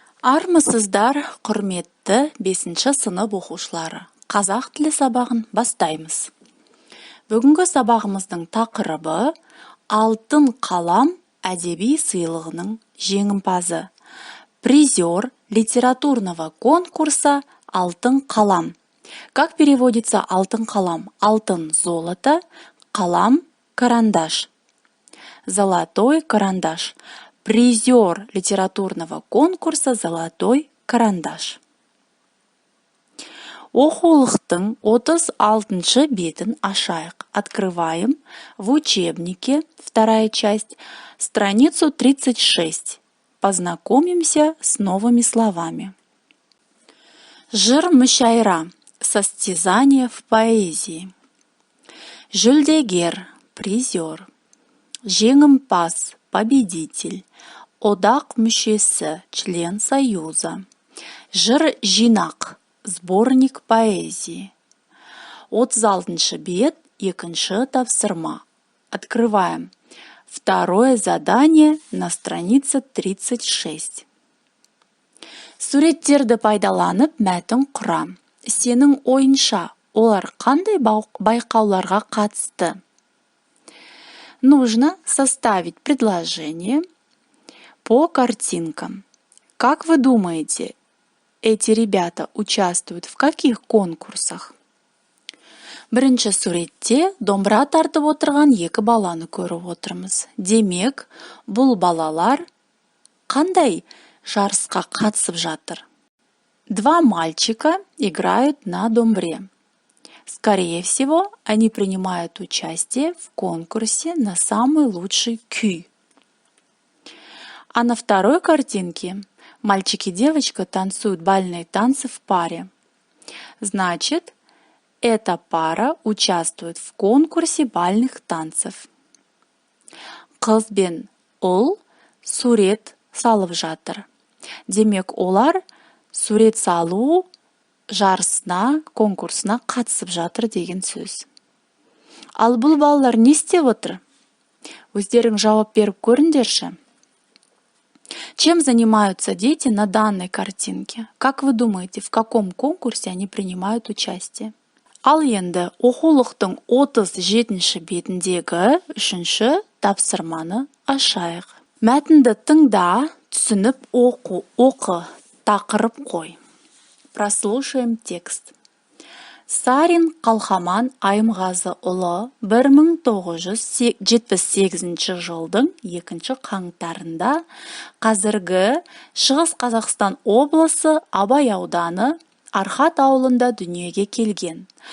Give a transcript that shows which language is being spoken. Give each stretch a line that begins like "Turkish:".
Kazakh: Армысыздар, құрметті 5-ші сынып оқушылары. Қазақ тілі сабағын бастаймыз. Бүгінгі сабағымыздың тақырыбы «Алтын қалам» әдеби сыйлығының жеңімпазы.
Russian: Призер литературного конкурса «Алтын қалам». Как переводится «алтын қалам»? Алтын – золото, қалам – карандаш. Золотой карандаш. Призер литературного конкурса «Золотой карандаш».
Kazakh: Оқулықтың 36-шы бетін ашайық.
Russian: Открываем в учебнике, вторая часть, страницу 36. Познакомимся с новыми словами. Жыр-мүшайра. Состязание в поэзии. Жүлдегер, призер. Жеңімпаз, победитель. Одақ мүшесі, член союза. Жыр-жинақ, сборник поэзии.
Kazakh: 36-шы бет, екінші тапсырма.
Russian: Открываем. Второе задание на странице 36.
Kazakh: Суреттерді пайдаланып мәтін құра. Сенің ойынша, олар қандай байқауларға қатысты?
Russian: Нужно составить предложение по картинкам. Как вы думаете, эти ребята участвуют в каких конкурсах?
Kazakh: Бірінші суретте домбыра тартып отырған екі баланы көріп отырмыз. Демек, бұл балалар қандай жарысқа қатысып жатыр?
Russian: Два мальчика играют на домбре. Скорее всего, они принимают участие в конкурсе на самый лучший күй. А на второй картинке мальчик и девочка танцуют бальные танцы в паре. Значит, эта пара участвует в конкурсе бальных танцев.
Kazakh: Қыз бен ұл сурет салып жатыр. Демек, олар сурет салу жарысына, конкурсына қатысып жатыр деген сөз. Ал бұл балалар не істеп отыр? Өздерің жауап беріп көріңдерші.
Russian: Чем занимаются дети на данной картинке? Как вы думаете, в каком конкурсе они принимают участие?
Kazakh: Ал енді оқулықтың 37-ші бетіндегі 3-ші тапсырманы ашайық. Мәтінді тыңда, түсініп оқы, тақырып қой.
Russian: Прослушаем текст.
Kazakh: Сарин Қалқаман Айымғазыұлы 1978 жылдың 2 қаңтарында қазіргі Шығыс Қазақстан облысы Абай ауданы Архат ауылында дүниеге келген.